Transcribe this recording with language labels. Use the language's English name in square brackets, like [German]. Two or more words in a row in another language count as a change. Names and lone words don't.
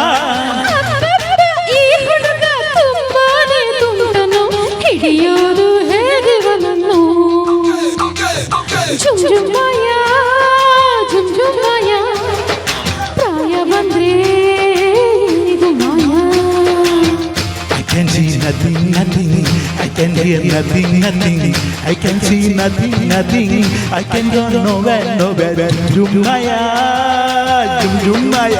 [Kannada] ಈ ಹುಡುಗ ತುಂಬಾನೇ ತುಂಟನು ಹಿಡಿಯೋದು ಜುಮ್ ಜುಮ್ ಮಾಯ ಜುಮ್ ಜುಮ್ ಮಾಯ ಪ್ರಾಯ ಬಂದ್ರೆ ಇದು ಮಾಯ [English] I can see nothing, nothing. I can hear nothing, nothing. I can see nothing, nothing. I can go nowhere, nowhere. [Kannada] Jum Maya, Jum Maya.